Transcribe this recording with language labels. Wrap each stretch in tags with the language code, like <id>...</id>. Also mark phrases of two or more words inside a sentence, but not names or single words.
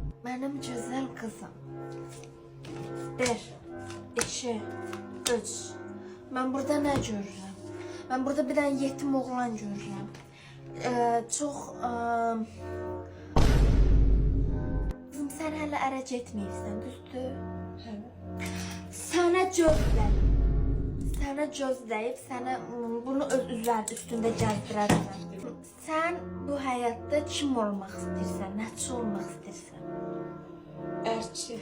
<tr>Benim güzel kızım. 1, 2, 3. Ben burada ne görürüm? Ben burada bir tane yetim oğlan görürüm.</tr> <az>Çok...</az> <tr>Kızım sen hala</tr> <az>ərə getməyibsən, düzdür? Sənə gözləyib, sənə bunu öz üstündə gəzdirərsən. Sən bu həyatda kim olmaq istəyirsən, nəçi olmaq istəyirsən? Erçi.</az>